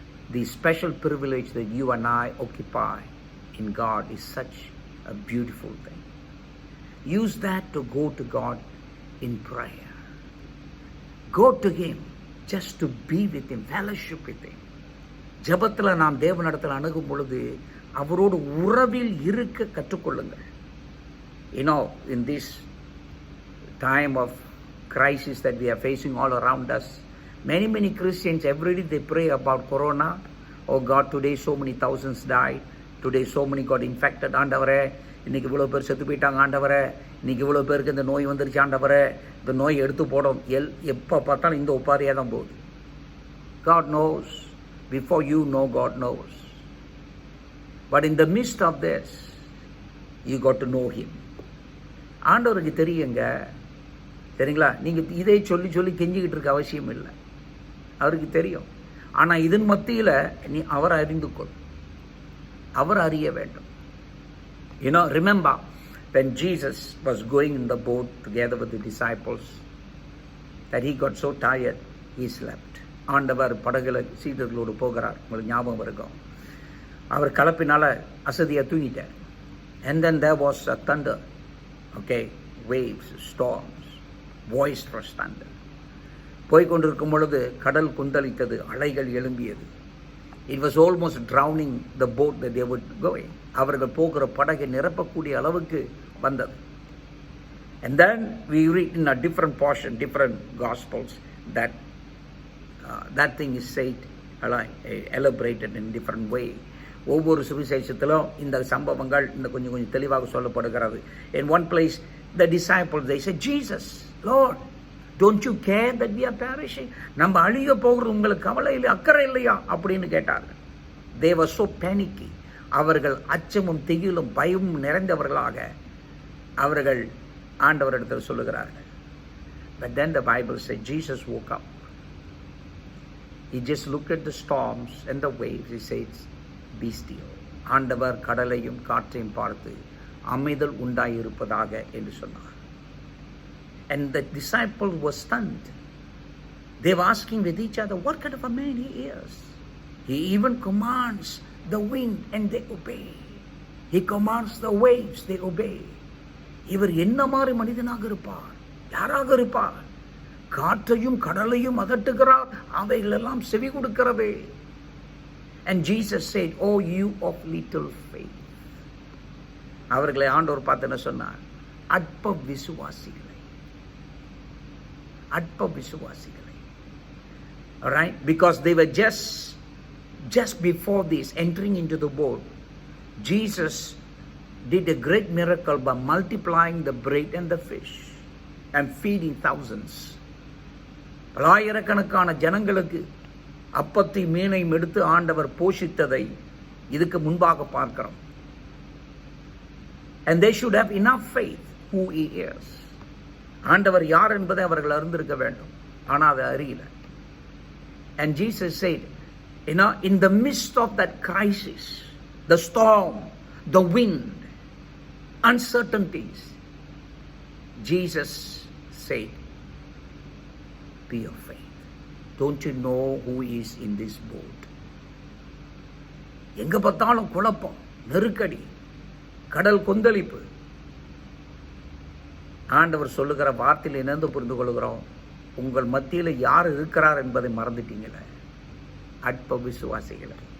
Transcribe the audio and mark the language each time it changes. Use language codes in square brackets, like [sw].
[en] The special privilege that you and I occupy in God is such a beautiful thing. Use that to go to God in prayer. Go to Him just to be with Him, fellowship with Him. [ta] ஜெபத்தில் நாம் தேவனிடத்தில் அணுகும் பொழுது அவரோடு உறவில் இருக்க கற்றுக்கொள்ளுங்கள். [en] You know, in this time of crisis that we are facing all around us, many Christians every day they pray about corona. Oh God, today so many thousands died. Today so many got infected. [ta] ஆண்டவரே, இன்னைக்கு இவ்வளோ பேர் செத்து போயிட்டாங்க ஆண்டவரே, இன்னைக்கு இவ்வளோ பேருக்கு இந்த நோய் வந்துருச்சு ஆண்டவரே, இந்த நோய் எடுத்து போடும். எப்போ பார்த்தாலும் இந்த ஒப்பாரியாக தான் போகுது. [en] God knows. Before you know, God knows. But in the midst of this, you got to know Him. [ta] ஆண்டவருக்கு தெரியுங்க, சரிங்களா? நீங்கள் இதை சொல்லி சொல்லி கெஞ்சிக்கிட்டு இருக்க அவசியம் இல்லை, அவருக்கு தெரியும். ஆனால் இதன் மத்தியில் நீ அவரை அறிந்து கொள், அவர் அறிய வேண்டும். [en] You know, remember when Jesus was going in the boat together with the disciples, that He got so tired, He slept. [ta] ஆண்டவர் படகுல சீடர்களோடு போகிறார், உங்களுக்கு ஞாபகம் இருக்கும். அவர் கலப்பினால அசதியாக தூங்கிட்டார். [en] And then there was a thunder, okay, waves, storms, boisterous thunder. [ta] போய்கொண்டிருக்கும் பொழுது கடல் குந்தளித்தது, அலைகள் எழும்பியது. [en] It was almost drowning the boat that they were going. [ta] அவர்கள் போகிற படகை நிரப்பக்கூடிய அளவுக்கு வந்தது. [en] And then we read in a different portion, different gospels, that that thing is said, elaborated in different way. [ta] ஒவ்வொரு சுவிசேஷத்திலும் இந்த சம்பவங்கள் இந்த கொஞ்சம் தெளிவாக சொல்லப்படுகிறது. [en] In one place, the disciples, they said, Jesus, Lord, don't you care that we are perishing? [ta] நம்ம அழிய போகிறது உங்களுக்கு கவலை இல்லை, அக்கறை இல்லையா அப்படின்னு கேட்டார்கள். [en] They were so panicky. [ta] அவர்கள் அச்சமும் திகிலும் பயமும் நிறைந்தவர்களாக அவர்கள் ஆண்டவரிடத்தில் சொல்லுகிறார்கள். [en] But then the Bible said Jesus woke up. He just looked at the storms and the waves. He says, be still. [ta] ஆண்டவர் கடலையும் காற்றையும் பார்த்து அமைதல் உண்டாயிருப்பதாக என்று சொன்னார். [en] And the disciples were stunned. They were asking with each other, what kind of a man he is? He even commands the wind and they obey. He commands the waves, they obey. [ta] இவர் என்ன மாதிரி மனிதனாக இருப்பார், யாராக இருப்பார்? காற்றையும் கடலையும் அதட்டுகிறார், அவைகளெல்லாம் செவி கொடுக்கிறதே. [en] And Jesus said, oh you of little faith. [ta] அவர்களை ஆண்டவர் பார்த்து என்ன சொன்னார்? அற்ப விசுவாசிகளே, அற்ப விசுவாசிகளே. [en] All right, because they were just before this entering into the boat, Jesus did a great miracle by multiplying the bread and the fish and feeding thousands. [ta] பலாயிரக்கணக்கான ஜனங்களுக்கு அப்பத்தை மீனையும் எடுத்து ஆண்டவர் போஷித்ததை இதுக்கு முன்பாக பார்க்கிறோம். [en] And they should have enough faith who he is. [ta] ஆண்டவர் யார் என்பதை அவர்கள் அறிந்திருக்க வேண்டும், ஆனால் அதை அறியல. [en] And Jesus said, in the midst of that crisis, the storm, the wind, uncertainties, Jesus said, be of faith. Don't you know who is in this boat? [ta] எங்க பார்த்தாலும் குழப்பம், நெருக்கடி, கடல் கொந்தளிப்பு. ஆண்டவர் சொல்லுகிற வார்த்தையில் இணைந்து புரிந்து கொள்கிறோம், உங்கள் மத்தியில் யார் இருக்கிறார் என்பதை மறந்துட்டீங்களே, அற்ப விசுவாசிகளே.